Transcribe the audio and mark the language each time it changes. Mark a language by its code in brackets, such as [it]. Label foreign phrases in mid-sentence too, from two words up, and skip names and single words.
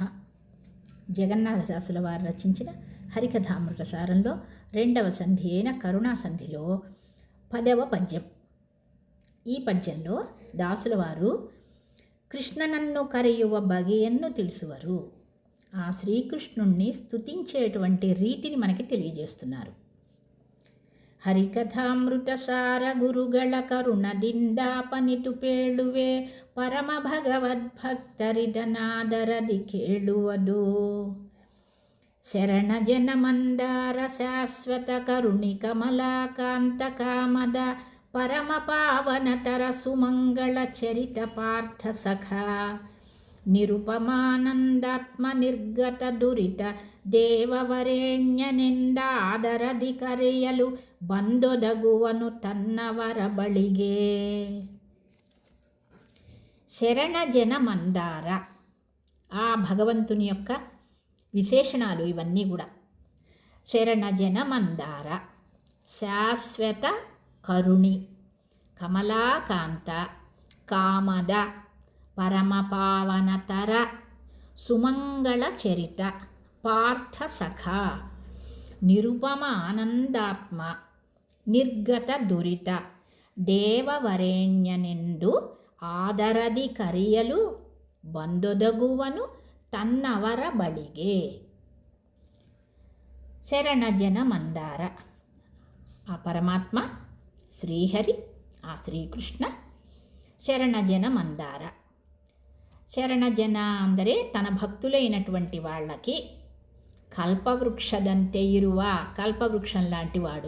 [te] జగన్నాథదాసుల వారు రచించిన హరికథామృత సారంలో 2వ సంధి అయిన కరుణా సంధిలో 10వ పద్యం. ఈ పద్యంలో దాసుల వారు [kn] ಕೃಷ್ಣ ನನ್ನು ಕರೆಯುವ ಬಗೆಯನ್ನು ತಿಳಿಸುವರು, [te] ఆ శ్రీకృష్ణుణ్ణి స్తుతించేటువంటి రీతిని మనకి తెలియజేస్తున్నారు. [kn] ಹರಿಕಥಾಮೃತ ಸಾರ ಗುರುಗಳ ಕರುಣದಿಂದಾಪನಿತು ಪೇಳುವೆ, ಪರಮ ಭಗವದ್ಭಕ್ತರಿದನಾದರದಿ ಕೇಳುವುದು. ಶರಣ ಜನ ಮಂದಾರ ಶಾಶ್ವತ ಕರುಣಿ ಕಮಲಾಕಾಂತ ಕಾಮದ, ಪರಮ ಪಾವನತರ ಸುಮಂಗಳ ಚರಿತ ಪಾರ್ಥ ಸಖ. ನಿರುಪಮಾನಂದಾತ್ಮ ನಿರ್ಗತ ದುರಿತ ದೇವವರೇಣ್ಯನೆಂದಾದರದಿ ಕರೆಯಲು ಬಂದೊದಗುವನು ತನ್ನವರ ಬಳಿಗೆ. [te] శరణ జన మందార, ఆ భగవంతుని యొక్క విశేషణాలు ఇవన్నీ కూడా. [kn] ಶರಣ ಜನ ಮಂದಾರ, ಶಾಶ್ವತ ಕರುಣಿ, ಕಮಲಾಕಾಂತ, ಕಾಮದ, ಪರಮಪಾವನತರ, ಸುಮಂಗಳ ಚರಿತ, ಪಾರ್ಥ ಸಖ, ನಿರುಪಮ ಆನಂದಾತ್ಮ, ನಿರ್ಗತ ದುರಿತ ದೇವವರೇಣ್ಯನೆಂದು ಆದರದಿ ಕರೆಯಲು ಬಂದೊದಗುವನು ತನ್ನವರ ಬಳಿಗೆ. [te] శరణ జన మందార, ఆ పరమాత్మ శ్రీహరి, ఆ శ్రీకృష్ణ. శరణ జన మందార, శరణ జన ಅಂದರೆ తన భక్తులైనటువంటి వాళ్ళకి [kn] ಕಲ್ಪವೃಕ್ಷದಂತೆ ಇರುವ, [te] కల్పవృక్షం లాంటి వాడు.